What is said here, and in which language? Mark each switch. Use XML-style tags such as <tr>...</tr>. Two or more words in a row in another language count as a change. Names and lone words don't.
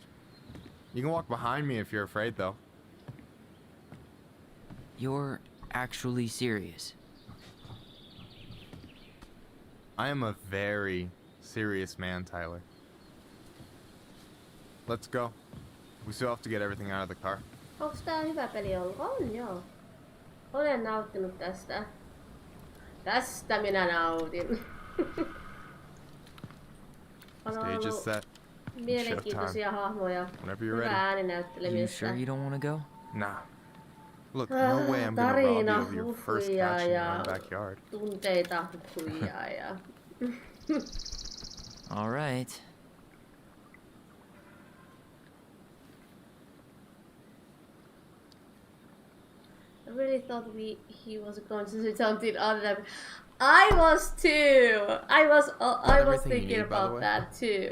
<en>You can walk behind me if you're afraid, though. You're actually serious? I am a very serious man, Tyler. Let's go. We still have to get everything out of the car.</en> <fi>Onks tää hyvä peli ollut? On joo. Olen nauttinut tästä. Tästä minä nautin. On</fi> <en>Stage is</en> <fi>ollut</fi> <en>set.</en> <fi>mielenkiintoisia hahmoja.</fi> <en>Whenever you're</en> <fi>Hyvää</fi> <en>ready.</en> <fi>ääninäyttelemistä.</fi> <en>You sure you don't want to go? Nah. Look, no way I'm gonna rob</en> <fi>Tarina,</fi> <en>you of your first</en> <fi>huhuja</fi> <en>catch in</en> <fi>ja</fi> <en>my backyard.</en> <fi>tunteita, huhuja ja...</fi> <en>All right. I really thought he was going to do something other than... I was too! I was thinking about that too.</en>